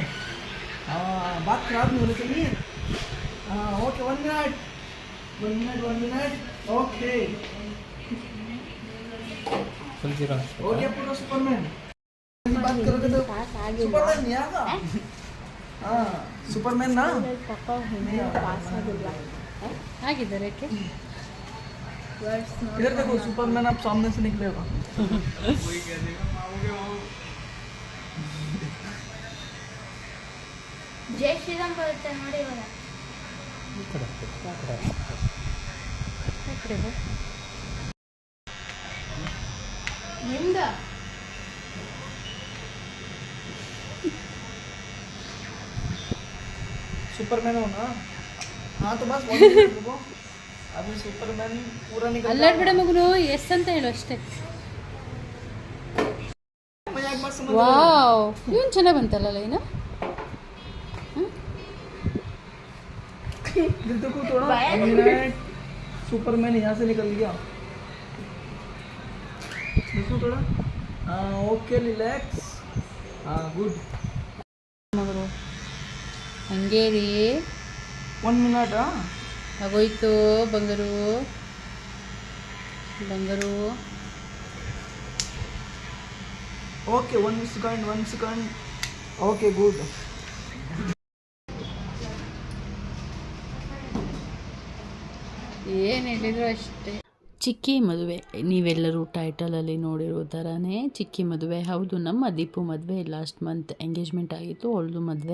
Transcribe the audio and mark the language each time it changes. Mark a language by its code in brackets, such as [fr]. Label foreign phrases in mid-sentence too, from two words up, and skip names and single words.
[hi] हाँ, बात खराब नहीं होनी चाहिए। हाँ ओके, [en] 1 minute okay [hi] हो गया पूरा सुपरमैन। बात करोगे तो सुपरमैन नहीं आएगा। हाँ सुपरमैन ना [kn] ಆಗಿದ್ದಾರೆ [hi] इधर देखो, सुपरमैन आप सामने से निकलेगा। [kn] ಜೈ ಶ್ರೀರಾಮ್ ಬರುತ್ತೆ ನೋಡಿ ಇವಾಗ. ನಿಮ್ದ [hi] सुपरमैन हो ना? हाँ तो बस 1 मिनट रुको, अभी सुपरमैन पूरा निकल [kn] ಅಲ್ಲಾಡ್ಬೇಡ ಮಗುನು, ಎಸ್ ಅಂತ ಹೇಳು ಅಷ್ಟೇ. [hi] मजाक मत समझ। [kn] ವಾವ್, ಇವನು ಚೆನ್ನಾಗಿ ಬಂತಲ್ಲ ಏನು? [hi] देखो थोड़ा 1 मिनट, सुपरमैन यहाँ से निकल गया। देखो थोड़ा, हाँ [en] okay relax, [hi] हाँ गुड। [kn] ಮಗರು ಹಂಗೆ ರೀ, [hi] 1 मिनट। हाँ [kn] ಆಗೋಯ್ತು ಬಂಗಾರು, ಬಂಗಾರು. [en] okay 1 second okay good. [kn] ಏನು ಹೇಳಿದ್ರು ಅಷ್ಟೇ. ಚಿಕ್ಕಿ ಮದುವೆ, ನೀವೆಲ್ಲರೂ ಟೈಟಲಲ್ಲಿ ನೋಡಿರೋ ಥರನೇ ಚಿಕ್ಕಿ ಮದುವೆ. ಹೌದು, ನಮ್ಮ ದೀಪು ಮದುವೆ [en] last month engagement [kn] ಆಗಿತ್ತು, ಅವಳದು ಮದುವೆ.